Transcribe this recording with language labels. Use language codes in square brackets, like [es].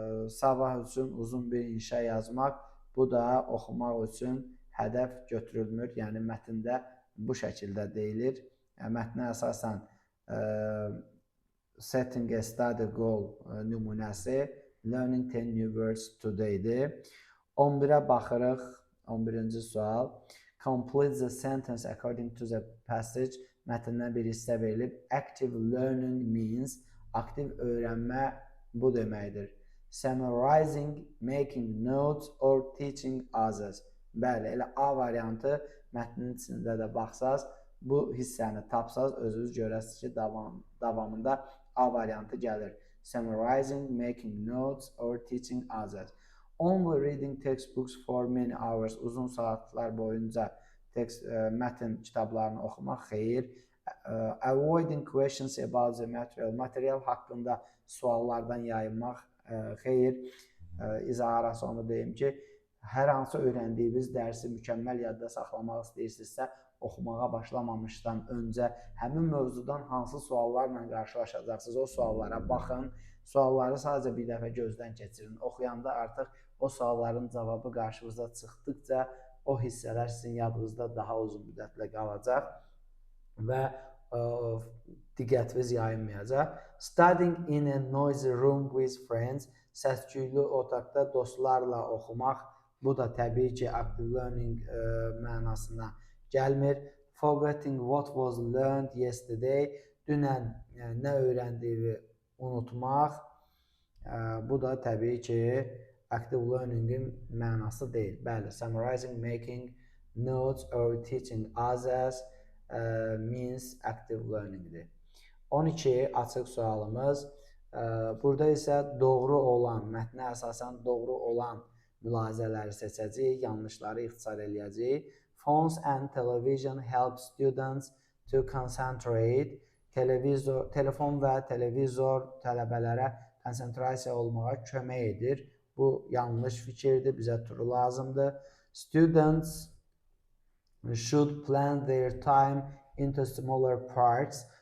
[az] Sabah üçün uzun bir inşa yazmaq. Bu da oxumaq üçün hədəf götürülmür. Yəni mətndə bu şəkildə deyilir. Mətnə əsasən [en] setting a study goal [az] nümunəsi [en] learning 10 new words today'dir. [az] 11'ə baxırıq. 11-ci sual. [en] Complete the sentence according to the passage. [az] Mətndən bir hissə verilib. [en] Active learning means [az] aktiv öyrənmə bu deməkdir. [en] Summarizing, making notes or teaching others. [az] Bəli, elə A variantı mətnin içində də baxsaz, bu hissəni tapsaz, özünüz görəsiniz ki, davamında A variantı gəlir. [en] Summarizing, making notes or teaching others. Only reading textbooks for many hours. [az] Uzun saatlar boyunca mətn kitablarını oxumaq xeyir. [en] Avoiding questions about the material. [az] Material haqqında suallardan yayınmaq xeyir. İzaharası onu deyim ki, hər hansı öyrəndiyiniz dərsi mükəmməl yadda saxlamaq istəyirsinizsə, oxumağa başlamamışdan öncə həmin mövzudan hansı suallarla qarşılaşacaqsınız, o suallara baxın. Sualları sadəcə bir dəfə gözdən keçirin. Oxuyanda artıq o sualların cavabı qarşınıza çıxdıqca o hissələr sizin yadınızda daha uzun müddətlə qalacaq və diqqətiniz yayınmayacaq. [en] Studying in a noisy room with friends. [az] Səs-küylü otaqda dostlarla oxumaq. Bu da təbii ki, active learning mənasına gəlmir. [en] Forgetting what was learned yesterday. [az] Dünən nə öyrəndiyini unutmaq. Bu da təbii ki, active learningin mənası deyil. [en] Bəli, summarizing, making notes or teaching others means active learningdir. [az] 12 açıq sualımız. Burada isə doğru olan, mətnə əsasən doğru olan mülahizələri seçəcəyik, yanlışları ixtisar eləyəcəyik. [en] Phones and television help students to concentrate. [az] Telefon və televizor tələbələrə konsentrasiya olmağa kömək edir. Bu yanlış fikirdir, bizə true lazımdır. [en] Students should plan their time into smaller parts.